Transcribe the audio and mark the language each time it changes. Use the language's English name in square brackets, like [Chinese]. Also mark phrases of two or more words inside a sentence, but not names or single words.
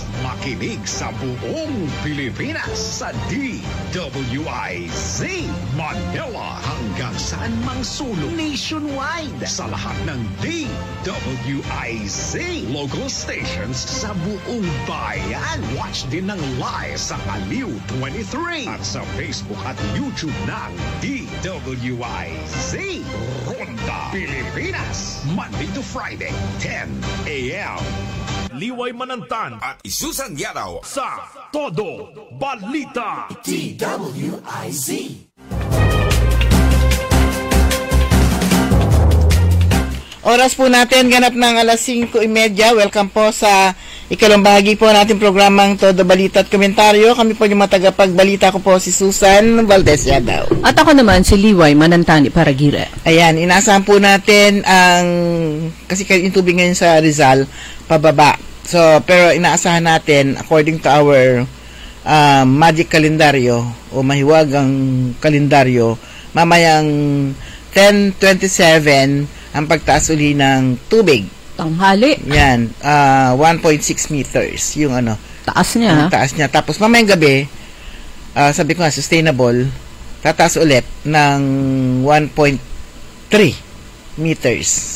[Filipino] Makinig sa buong Pilipinas sa DWIZ Manila hanggang saan mang sulong nationwide sa lahat ng DWIZ local stations sa buong bayan. Watch din ng live sa Aliw 23 at sa Facebook at YouTube ng DWIZ Ronda Pilipinas. [English] Monday to Friday, 10 a.m. [Filipino] Liway Manantan at Isusan Yaraw sa Todo Balita DWIZ. Oras po natin, ganap ng alas 5:30. Welcome po sa ikalawang bahagi po natin programang Todo Balita at Komentaryo. Kami po yung matagapagbalita ko po si Susan Valdez Yadaw. At ako naman si Liway Manantani Paragire. Ayan, inaasahan po natin kasi yung tubig ngayon sa Rizal, pababa. So, pero inaasahan natin, [English] according to our magic [Filipino] kalendaryo o mahiwagang kalendaryo, mamayang 10:27 ang pagtaas uli ng tubig. Tanghali. Yan, 1.6 meters yung taas niya. Yung taas niya. Tapos mamayang gabi, sabi ko nga, sustainable, tataas ulit ng 1.3 meters.